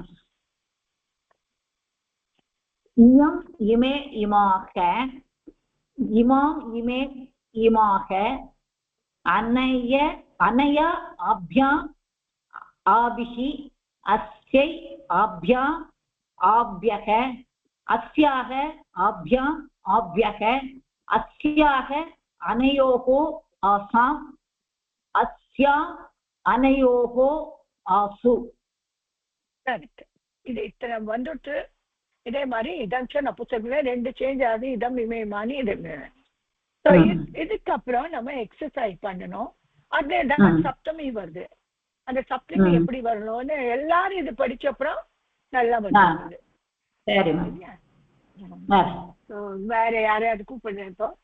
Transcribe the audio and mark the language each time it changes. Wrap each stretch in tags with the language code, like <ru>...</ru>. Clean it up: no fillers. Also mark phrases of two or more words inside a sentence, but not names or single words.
<sa>इयम् इमे इमाः इमाम् इमे इमाः अनया आभ्याम् आभिः अस्यै आभ्याम् आभ्यः अस्याः आभ्याम् आभ्यः अस्याः अनयोः आसाम् अस्याम् अनयोः आसु.</sa> <ta>கரெக்ட். இது இத்தனை வந்துட்டு இதே மாதிரி இதம்ச நபுசகத்துல 2 சேஞ்ச் ஆகுது.</ta> <sa>इदम् इमयमानि இது.</sa> <ta>இதுக்கப்புறம் நம்ம எக்ஸசைஸ் பண்ணணும். அதுதான் சப்தமி வருது. அந்த சப்தமி எப்படி வரணும்னு எல்லாரும் இது படிச்ச அப்புறம் நல்லா வந்து வேற யாரையாவது கூப்பிடுறேன்.</ta>